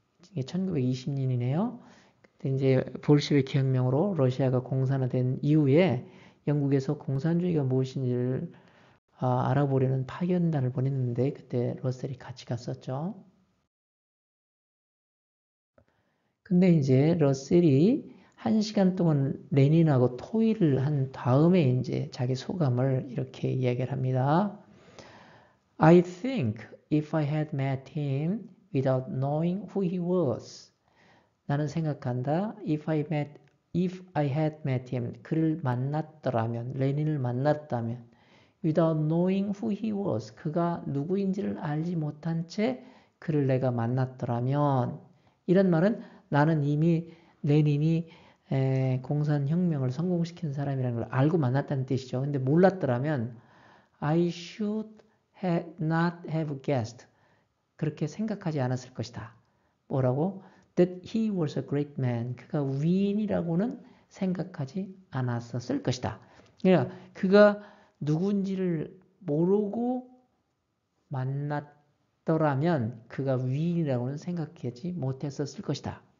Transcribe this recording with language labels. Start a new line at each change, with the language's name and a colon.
Korean: 이게 1920년이네요. 그때 이제 볼시비키 혁명으로 러시아가 공산화된 이후에 영국에서 공산주의가 무엇인지를 알아보려는 파견단을 보냈는데 그때 러셀이 같이 갔었죠. 근데 이제 러셀이 1시간 동안 레닌하고 토의를 한 다음에 이제 자기 소감을 이렇게 이야기를 합니다.
English: I think if I had met him without knowing who he was.
Korean: 나는 생각한다.
English: If I had met him.
Korean: 그를 만났더라면, 레닌을 만났다면,
English: without knowing who he was.
Korean: 그가 누구인지를 알지 못한 채 그를 내가 만났더라면, 이런 말은 나는 이미 레닌이 공산혁명을 성공시킨 사람이라는 걸 알고 만났다는 뜻이죠. 근데 몰랐더라면
English: I should not have guessed.
Korean: 그렇게 생각하지 않았을 것이다. 뭐라고?
English: That he was a great man.
Korean: 그가 위인이라고는 생각하지 않았었을 것이다. 그러니까 그가 누군지를 모르고 만났더라면 그가 위인이라고는 생각하지 못했었을 것이다.